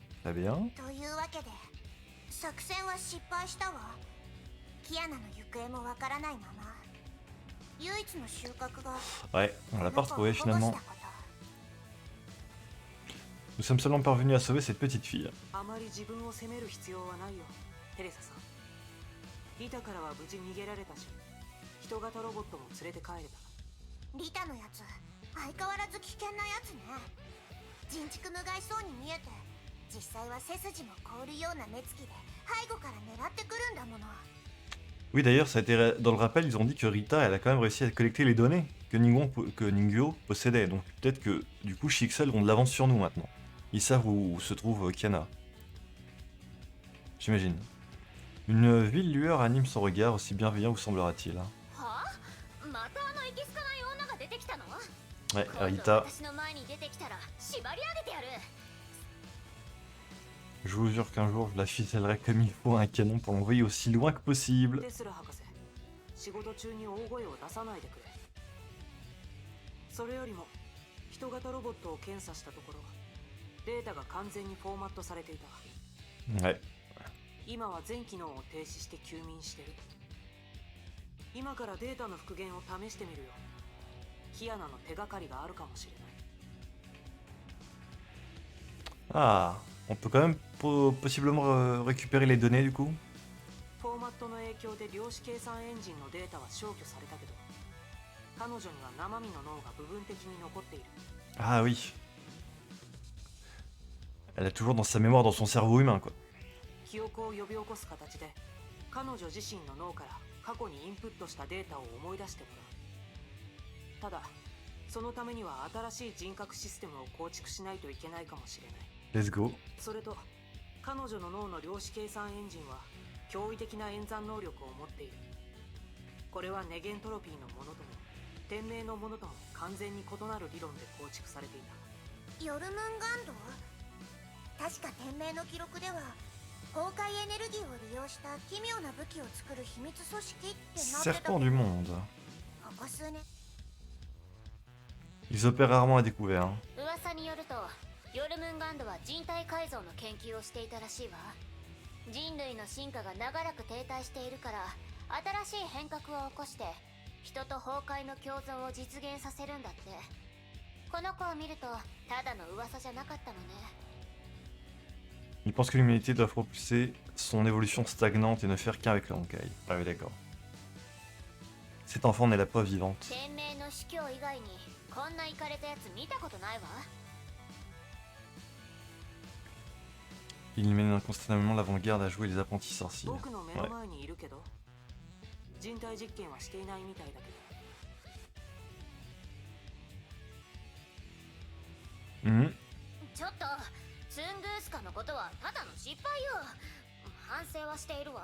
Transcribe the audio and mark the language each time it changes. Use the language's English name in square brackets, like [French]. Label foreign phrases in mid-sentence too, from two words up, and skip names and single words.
[French] Très bien. Ouais, on l'a pas retrouvé finalement. Nous sommes seulement parvenus à sauver cette petite fille. [Japanese] リタからは無事逃げられたし、人型ロボットも連れて帰れた。リタのやつ、相変わらず危険なやつね。人畜無害そうに見えて、実際は背筋も凍るような目つきで背後から狙ってくるんだもの。 [French] Oui, d'ailleurs, ça a été dans le rappel, ils ont dit que Rita, elle a quand même réussi à collecter les données que Ningyo possédait. Donc peut-être que du coup, Shixel ont de l'avance sur nous maintenant. Ils savent où se trouve Kiana. J'imagine. Une ville lueur anime son regard, aussi bienveillant vous semblera-t-il. Hein. Ouais, Rita. Je vous jure qu'un jour, je la ficellerai comme il faut un canon pour l'envoyer aussi loin que possible. [Japanese] 仕事中に大声を出さないでくれ。それよりも人型ロボットを検査したところ、データが完全にフォーマットされていた。 [French] Ouais. [Japanese] 今は全機能を停止して休眠してる。今からデータの復元を試してみるよ。キアナの手がかりがあるかもしれない。 [French] Ah, on peut quand même possiblement récupérer les données du coup. [Japanese] フォーマットの影響で量子計算エンジンのデータは消去されたけど、彼女には生身の脳が部分的に残っている。 [French] Ah oui. Elle a toujours dans sa mémoire, dans son cerveau humain quoi. [Japanese] 記憶を呼び起こす形で彼女自身の脳から過去にインプットしたデータを思い出してもらう。ただそのためには新しい人格システムを構築しないといけないかもしれない。 [English] Let's go. [Japanese] それと彼女の脳の量子計算エンジンは驚異的な演算能力を持っている。これはネゲントロピーのものとも天命のものとも完全に異なる理論で構築されていた。ヨルムンガンド、確か天命の記録では崩壊エネルギーを利用した奇妙な武器を作る秘密組織ってなってた。 [French] Serpent du monde. [Japanese] ここ数年 [French] Ils opèrent rarement à découvert. Hein. [Japanese] 噂によるとヨルムンガンドは人体改造の研究をしていたらしいわ。人類の進化が長らく停滞しているから新しい変革を起こして人と崩壊の共存を実現させるんだって。この子を見るとただの噂じゃなかったのね。 [French] Il pense que l'humanité doit propulser son évolution stagnante et ne faire qu'un avec le Honkai. Ah oui, d'accord. Cet enfant en est la preuve vivante. [Japanese] 天命の司教以外にこんなイカれたやつ見たことないわ。 [French] Il mène inconstamment l'avant-garde à jouer les apprentis sorciers. [Japanese] 僕の目の [French] Ouais. [Japanese] 前にいるけど、人体実験はしていないみたいだけど。 Mhm. ちょっとツングースカのことはただの失敗よ。反省はしているわ。